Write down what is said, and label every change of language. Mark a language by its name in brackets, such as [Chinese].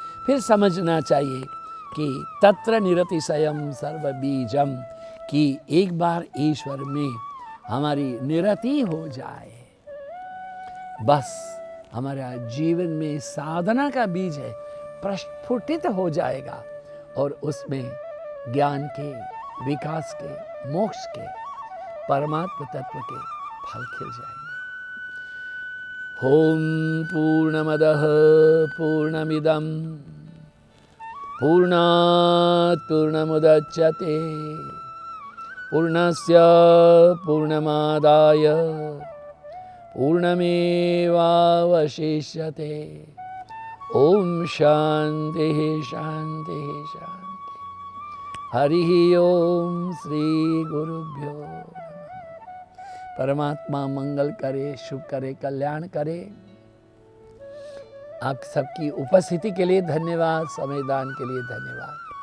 [Hindi] फिर समझना चाहिए कि [Sanskrit] तत्र निरतिशयम सर्व बीजम, [Hindi] कि एक बार ईश्वर में हमारी निरति हो जाए, बस हमारा जीवन में साधना का बीज है प्रस्फुटित हो जाएगा और उसमें ज्ञान के, विकास के, मोक्ष के, परमात्म तत्व के फल खिल जाएंगे। [Sanskrit] ओम पूर्णमदः पूर्णमिदं पूर्णात् पूर्णमुदच्यते पूर्णस्य पूर्णमादाय पूर्णमेवावशिष्यते। ओम शांति शांति शांति। हरि ओम श्री गुरुभ्यो नमः। [Hindi] परमात्मा मंगल करे, शुभ करे, कल्याण करे। आप सबकी उपस्थिति के लिए धन्यवाद, समयदान के लिए धन्यवाद।